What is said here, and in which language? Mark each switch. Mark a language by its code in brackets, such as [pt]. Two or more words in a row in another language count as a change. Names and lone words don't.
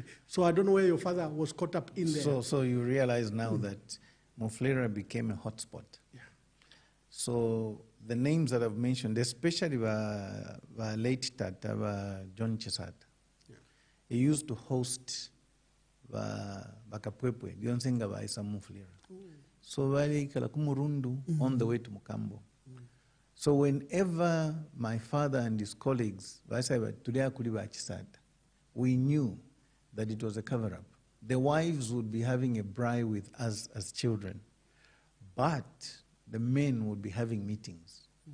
[en] So I don't know where your father was caught up in there. So you realize now that Mufulira became a hotspot. Yeah. So the names that I've mentioned, especially the late Tata, John Chisata, he used to host Bakapwepwe, Dionsenga ba Isa Mufulira. So [bem] wali kala kumurundu [en] on the way to Mukambo. So whenever my father and his colleagues, we knew that it was a cover-up. The wives would be having a braai with us as children, but the men would be having meetings.